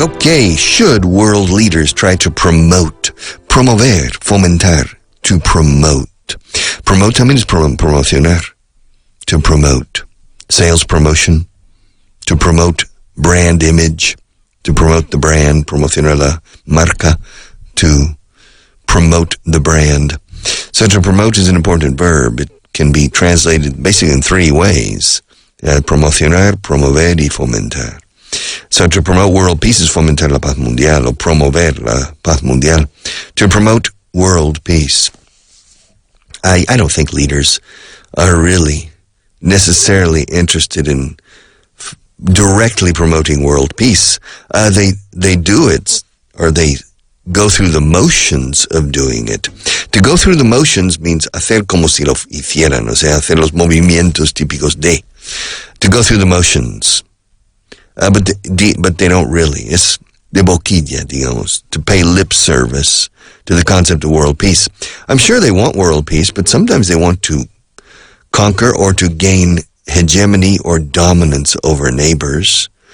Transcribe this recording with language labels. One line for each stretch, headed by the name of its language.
English: Okay, should world leaders try to
Spanish: promover, fomentar,
English: to promote?
Spanish: Promote también es promocionar.
English: To promote. Sales promotion. To promote brand image. To promote the brand.
Spanish: Promocionar la marca.
English: To promote the brand. So to promote is an important verb. It can be translated basically in three ways.
Spanish: Promocionar, promover y fomentar.
English: So to promote world peace is
Spanish: fomentar la paz mundial, o promover la paz mundial.
English: To promote world peace. I don't think leaders are really necessarily interested in directly promoting world peace. They do it, or they go through the motions of doing it. To go through the motions means
Spanish: hacer como si lo hicieran, o sea, hacer los movimientos típicos de.
English: To go through the motions. But they don't really.
Spanish: Es de boquilla, digamos,
English: to pay lip service to the concept of world peace. I'm sure they want world peace, but sometimes they want to conquer or to gain hegemony or dominance over neighbors.